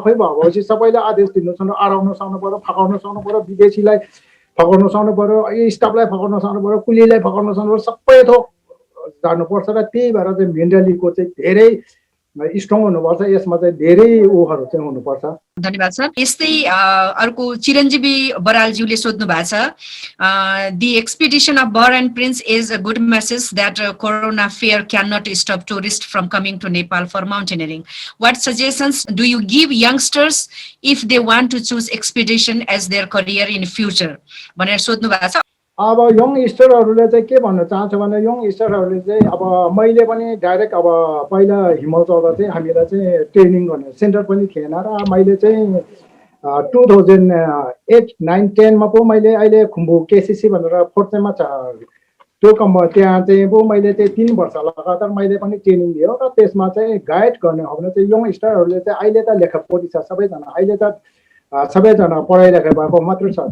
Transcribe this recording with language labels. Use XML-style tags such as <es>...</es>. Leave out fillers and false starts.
<ne>आफै भाउ भएपछि सबैले आदेश दिनु सक्नु, अराउनु सक्नु पऱ्यो, फकाउनु सक्नु पऱ्यो, विदेशीलाई फकाउनु सक्नु पऱ्यो, स्टाफलाई फकाउनु सक्नु पऱ्यो, कुलीलाई फकाउनु सक्नु पऱ्यो, सबै थोक जानुपर्छ। र त्यही भएर चाहिँ मेन्टलीको चाहिँ धेरै स्ट्रङ हुनुपर्छ। यसमा चाहिँ धेरै ऊहरू चाहिँ हुनुपर्छ। धन्यवाद सर। यस्तै अर्को चिरञ्जीवी बरालज्यूले सोध्नु भएको छ,</ne> <en>the expedition of Bar and Prince is a good message that corona fear cannot stop tourists from coming to Nepal for mountaineering. What suggestions do you give youngsters if they want to choose expedition as their career in future?</en> <ne>भनेर सोध्नु भएको छ। अब यङस्टरहरूले चाहिँ के भन्न चाहन्छु भने यङस्टरहरूले चाहिँ अब मैले पनि डाइरेक्ट अब पहिला हिमाल चढ्दा चाहिँ हामीलाई चाहिँ ट्रेनिङ गर्ने सेन्टर पनि थिएन र मैले चाहिँ 2008, 9, 10मा पो मैले अहिले खुम्बु केसिसी भनेर फोर्टमा छ त्यो त्यहाँ चाहिँ पो मैले चाहिँ 3 वर्ष लगातार मैले पनि ट्रेनिङ लियो र त्यसमा चाहिँ गाइड गर्ने हो भने चाहिँ यङस्टरहरूले चाहिँ अहिले त लेखापढी छ सबैजना, अहिले त सबैजना पढाइ लेखाइ भएको मात्र छ।</ne>